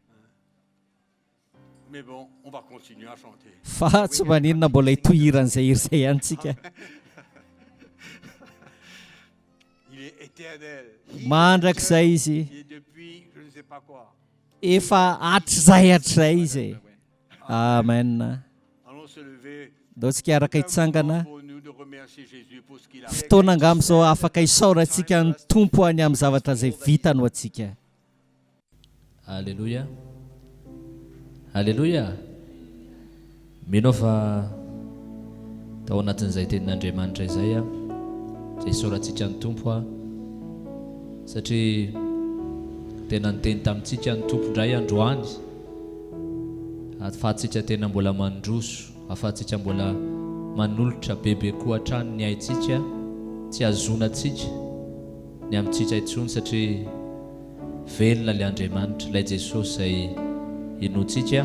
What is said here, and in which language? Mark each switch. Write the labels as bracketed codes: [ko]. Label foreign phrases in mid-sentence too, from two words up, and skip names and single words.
[fr] Mais bon, on va continuer à chanter. [mg] Fa tsy maninona mbola hitohiran'izay hira izay ihany tsika. [fr] Il est éternel. [mg] Mandrakizay izy, [fr] Il est depuis je ne sais pas quoi. [mg] efa hatrizay izy. Amen. [fr] Allons se lever. [mg] Dao tsika araka hitsangana. [fr] Pour nous de remercier Jésus pour ce qu'il a fait. [mg] Fotoana angamba izao afaka hisaorantsika ny tompo any amin'ny zavatra izay vitany ho antsika. Alléluia. Alléluia. Mino fa tao anatin'izay tenin'Andriamanitra izay a, izay isaorantsika ny tompo a, satria tena niteny tamintsika ny tompo indray androany, ahafahantsika tena mbola mandroso, ahafahantsika mbola manolotra bebe koa hatrany ny aintsika, tsy azonatsika ny amintsika intsony, satria velona ilay Andriamanitra, ilay Jesosy izay inoantsika.